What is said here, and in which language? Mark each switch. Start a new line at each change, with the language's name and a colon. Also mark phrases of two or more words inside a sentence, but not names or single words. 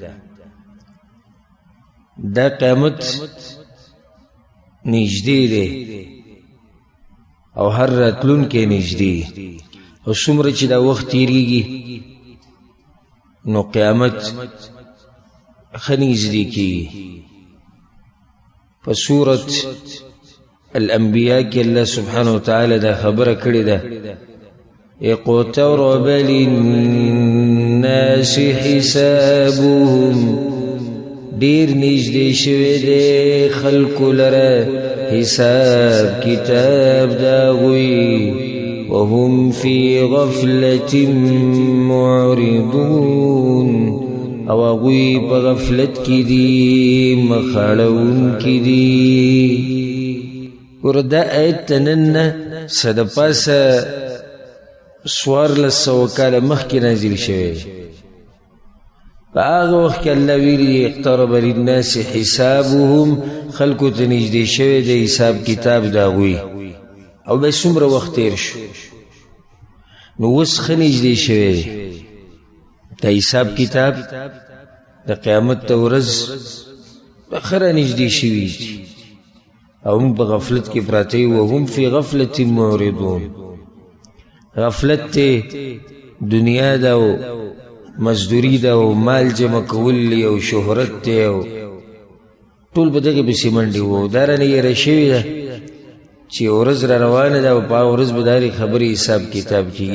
Pashto: دا قیامت نږدې دی او هر راتلونکی نږدې، او څومره چې دا وخت تېرېږي نو قیامت ښه نږدې کېږي. په سورة الانبیاء کې
Arabic: الله سبحانه وتعالی
Pashto: دا خبره کړې ده،
Arabic: اقترب للناس حسابهم،
Pashto: ډېر نږدې شوی دی خلکو لره حساب کتاب د هغوی،
Arabic: وهم فی غفلة معرضون،
Pashto: او هغوی په غفلت کې دي مخ اړوونکي دي. ګوره دا آیت ته نن نه څه د پاسه 1400 کاله مخکې نازل شوی. په هغه وخت کې الله ویلي
Arabic: اقترب للناس حسابهم،
Pashto: خلکو ته نږدې شوی دی حساب کتاب د هغوی. او بیا څومره وخت تېر شو نو اوس ښه نږدې شوی دی د حساب کتاب د قیامت ته ورځ به ښه رانږدې شوي دي، او موږ په غفلت کې پراته یو.
Arabic: وهم فی غفلة معرضون،
Pashto: غفلت ته دنیا ده او مزدوری ده او مال جمع کول او شهرت ده او ټول به دغې پسې منډې وو. دا رانه یېره شوې ده چې ورځ را روانه ده او په هغه ورځ به د هرې خبرې حساب کتاب کېږي.